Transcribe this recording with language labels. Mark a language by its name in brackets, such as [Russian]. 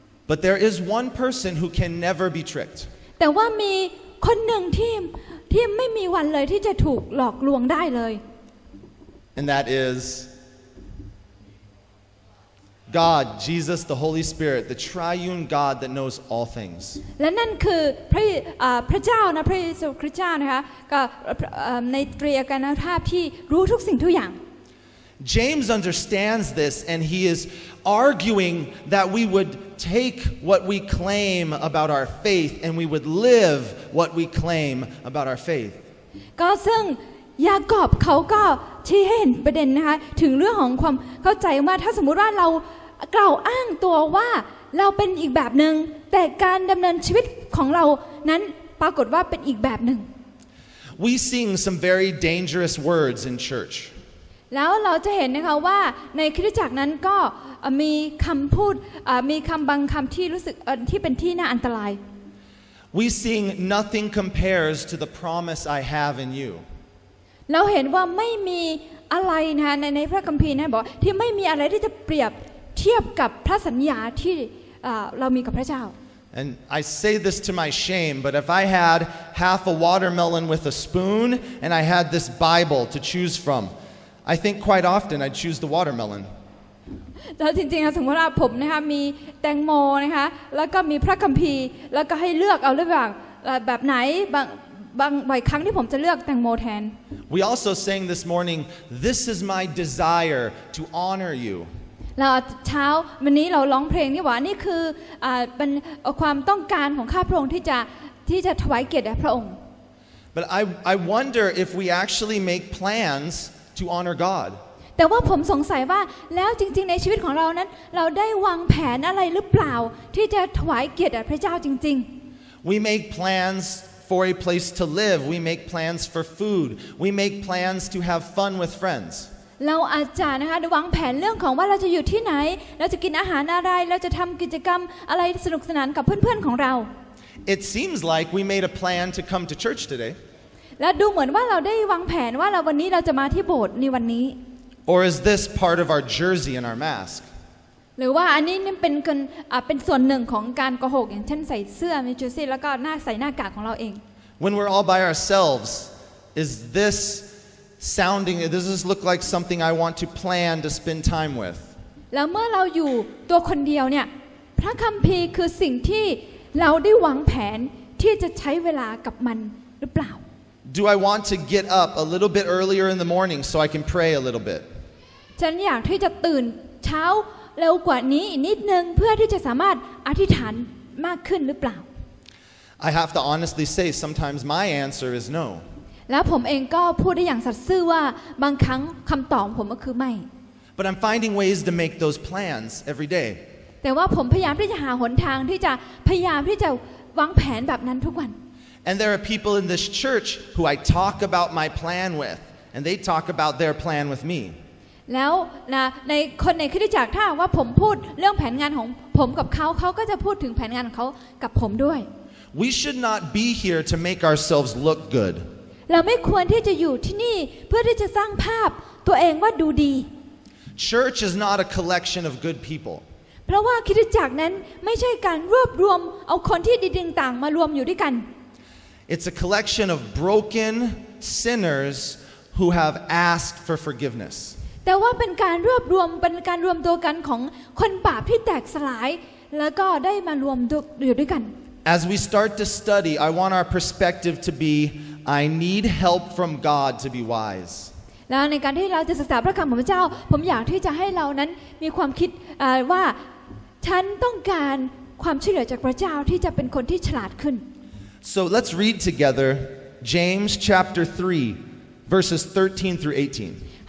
[English] But there is one person who can never be tricked. [Thai] แต่ว่ามีคนหนึ่งที่ไม่มีวันเลยที่จะถูกหลอกลวงได้เลย [English] And that is God, Jesus, the Holy Spirit, the triune God that knows all things. [Thai] และนั่นคือพระเจ้านะพระเยซูคริสต์เจ้านะคะก็ในตรีเอกภาพที่รู้ทุกสิ่งทุกอย่าง [English] James understands this and he is arguing that we would take what we claim about our faith and we would live what we claim about our faith. [Thai] ก็ซึ่งยากอบเขาก็ชี้ให้เห็นประเด็นนะคะถึงเรื่องของความเข้าใจว่าถ้าสมมุติว่าเรากล่าวอ้างตัวว่าเราเป็นอีกแบบหนึ่งแต่การดำเนินชีวิตของเรานั้นปรากฏว่าเป็นอีกแบบหนึ่ง [English] We sing some very dangerous words in church. [Thai] แล้วเราจะเห็นนะคะว่าในคริสตจักรนั้นก็มีคำพูดมีคำบางคำที่รู้สึกที่เป็นที่น่าอันตราย [English] We sing nothing compares to the promise I have in you. [Thai] เราเห็นว่าไม่มีอะไรนะคะในพระคัมภีร์นะบอกที่ไม่มีอะไรที่จะเปรียบเทียบกับพระสัญญาที่เรามีกับพระเจ้า [English] And I say this to my shame, but if I had half a watermelon with a spoon and I had this Bible to choose from, I think quite often I'd choose the watermelon. [Thai] แล้วจริงๆสมมติว่าผมนะคะมีแตงโมนะคะแล้วก็มีพระคัมภีร์แล้วก็ให้เลือกเอาระหว่างแบบไหนบ่อยครั้งที่ผมจะเลือกแตงโมแทน [English] We also sang this morning, "This is my desire to honor you." [Thai] เราเช้าวันนี้เราร้องเพลงนี่ว่านี่คือเป็นความต้องการของข้าพระองค์ที่จะถวายเกียรติแด่พระองค์ [English] But I wonder if we actually make plans to honor God. [Thai] แต่ว่าผมสงสัยว่าแล้วจริงๆในชีวิตของเรานั้นเราได้วางแผนอะไรหรือเปล่าที่จะถวายเกียรติแด่พระเจ้าจริงๆ [English] We make plans for a place to live. We make plans for food. We make plans to have fun with friends. [Thai] เราอาจจะนะคะวางแผนเรื่องของว่าเราจะอยู่ที่ไหนเราจะกินอาหารอะไรเราจะทำกิจกรรมอะไรสนุกสนานกับเพื่อนๆของเรา [English] It seems like we made a plan to come to church today. [Thai] และดูเหมือนว่าเราได้วางแผนว่าวันนี้เราจะมาที่โบสถ์ในวันนี้ [English] Or is this part of our jersey and our mask? [Thai] หรือว่าอันนี้นี่เป็นส่วนหนึ่งของการโกหกอย่างเช่นใส่เสื้อมีจูซี่แล้วก็ใส่หน้ากากของเราเอง [English] When we're all by ourselves, does this look like something I want to plan to spend time with? [Thai] แล้วเมื่อเราอยู่ตัวคนเดียวเนี่ยพระคัมภีร์คือสิ่งที่เราได้วางแผนที่จะใช้เวลากับมันหรือเปล่า [English] Do I want to get up a little bit earlier in the morning so I can pray a little bit? [Thai] ฉันอยากที่จะตื่นเช้าเร็วกว่านี้อีกนิดนึงเพื่อที่จะสามารถอธิษฐานมากขึ้นหรือเปล่า [English] I have to honestly say sometimes my answer is no. [Thai] แล้วผมเองก็พูดได้อย่างสัตย์ซื่อว่าบางครั้งคำตอบผมก็คือไม่ [English] But I'm finding ways to make those plans every day. [Thai] แต่ว่าผมพยายามที่จะหาหนทางที่จะพยายามที่จะวางแผนแบบนั้นทุกวัน [English] And there are people in this church who I talk about my plan with, and they talk about their plan with me. [Thai] แล้วในคนในคริสตจักรถ้าว่าผมพูดเรื่องแผนงานของผมกับเขาก็จะพูดถึงแผนงานของเขากับผมด้วย [English] We should not be here to make ourselves look good. [Thai] เราไม่ควรที่จะอยู่ที่นี่เพื่อที่จะสร้างภาพตัวเองว่าดูดี [English] Church is not a collection of good people. [Thai] เพราะว่าคริสตจักรนั้นไม่ใช่การรวบรวมเอาคนที่ดีๆต่างๆมารวมอยู่ด้วยกัน [English] It's a collection of broken sinners who have asked for forgiveness. [Thai] แต่ว่าเป็นการรวบรวมตัวกันของคนบาปที่แตกสลายแล้วก็ได้มารวมอยู่ด้วยกัน [English] As we start to study, I want our perspective to be, I need help from God to be wise. [Thai] แล้วในการที่เราจะศึกษาพระคำของพระเจ้าผมอยากที่จะให้เรานั้นมีความคิดว่าฉันต้องการความช่วยเหลือจากพระเจ้าที่จะเป็นคนที่ฉลาดขึ้น [English] So let's read together James chapter 3 verses 13 through 18.